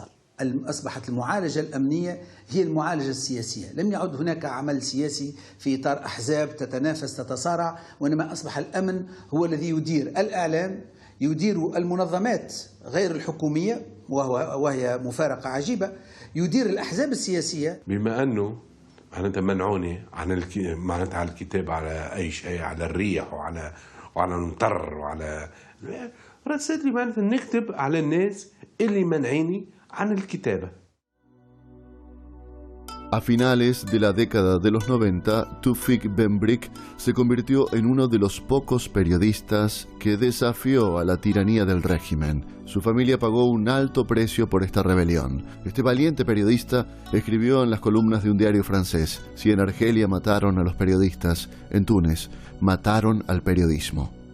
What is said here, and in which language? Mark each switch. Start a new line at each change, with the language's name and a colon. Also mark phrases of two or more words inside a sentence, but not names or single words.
Arabic: أصبحت المعالجة الأمنية هي المعالجة السياسية، لم يعد هناك عمل سياسي في إطار أحزاب تتنافس تتصارع، وإنما أصبح الأمن هو الذي يدير الإعلام، يدير المنظمات غير الحكومية وهي مفارقة عجيبة، يدير الأحزاب السياسية. بما أنه معناتها منعوني عن معناتها على الكتاب على أي شيء، على الريح وعلى المطر وعلى رسالة لي معناتها نكتب على الناس اللي منعيني عن الكتابة.
Spanish: A finales de la década de los 90, Tufik Benbrik se convirtió en uno de los pocos periodistas que desafió a la tiranía del régimen. Su familia pagó un alto precio por esta rebelión. Este valiente periodista escribió en las columnas de un diario francés: si en Argelia mataron a los periodistas, en Túnez mataron al periodismo.